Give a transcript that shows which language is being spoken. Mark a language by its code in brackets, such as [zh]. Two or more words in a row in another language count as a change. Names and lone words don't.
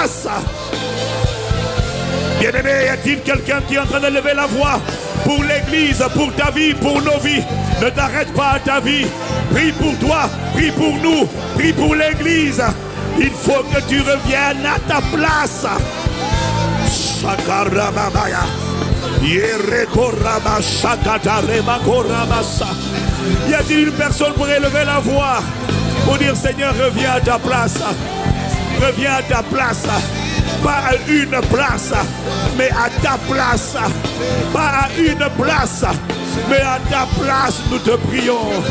[fr] Bien-aimé, y a-t-il quelqu'un qui est en train de lever la voix pour l'église, pour ta vie, pour nos vies. Ne t'arrête pas à ta vie. Prie pour toi, prie pour nous, prie pour l'église. Il faut que tu reviennes à ta place. Shakarababaya. Yerekoraba shakatarema korabasa. Y a-t-il une personne pour élever la voix pour dire Seigneur, reviens à ta place. Reviens à ta place. Pas à une place, mais à ta place. Pas à une place, mais à ta place, nous te prions.